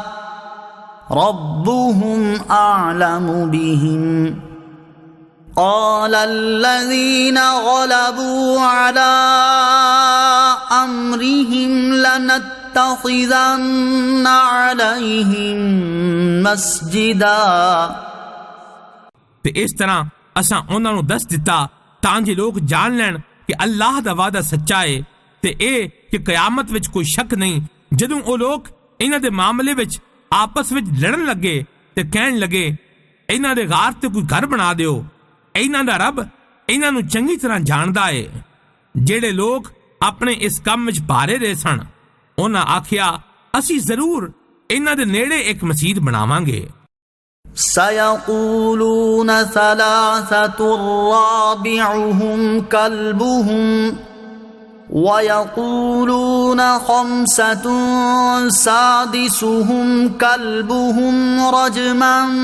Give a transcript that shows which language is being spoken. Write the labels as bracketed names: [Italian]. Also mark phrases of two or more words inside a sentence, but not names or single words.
[Arabic] ربهم أعلم بهم قال الذين غلبوا على أمرهم لنتخذن عليهم مسجدا۔ [Punjabi] ਤੇ ਇਸ ਤਰ੍ਹਾਂ ਅਸਾਂ ਉਹਨਾਂ ਨੂੰ ਦੱਸ ਦਿੱਤਾ ਤਾਂ ਜੇ ਲੋਕ ਜਾਣ ਲੈਣ ਕਿ ਅੱਲਾਹ ਦਾ ਵਾਅਦਾ ਸੱਚਾ ਏ ਤੇ ਇਹ ਕਿ ਕਿਆਮਤ ਵਿੱਚ ਕੋਈ ਸ਼ੱਕ ਨਹੀਂ। ਜਦੋਂ ਉਹ ਲੋਕ ਇਹਨਾਂ ਦੇ ਮਾਮਲੇ ਵਿੱਚ ਆਪਸ ਵਿੱਚ ਲੜਨ ਲੱਗੇ ਤੇ ਕਹਿਣ ਲੱਗੇ, ਇਹਨਾਂ ਦੇ ਗਾਰ ਤੇ ਕੋਈ ਘਰ ਬਣਾ ਦਿਓ। ਇਹਨਾਂ ਦਾ ਰੱਬ ਇਹਨਾਂ ਨੂੰ ਚੰਗੀ ਤਰ੍ਹਾਂ ਜਾਣਦਾ ਏ। ਜਿਹੜੇ ਲੋਕ ਆਪਣੇ ਇਸ ਕੰਮ ਵਿੱਚ ਭਾਰੇ ਰਹੇ ਸਨ ਉਹਨਾਂ ਆਖਿਆ, ਅਸੀਂ ਜ਼ਰੂਰ ਇਹਨਾਂ ਦੇ ਨੇੜੇ ਇੱਕ ਮਸਜਿਦ ਬਣਾਵਾਂਗੇ। [Arabic] سيقولون ثلاثة رابعهم كلبهم ويقولون خمسة سادسهم كلبهم رجما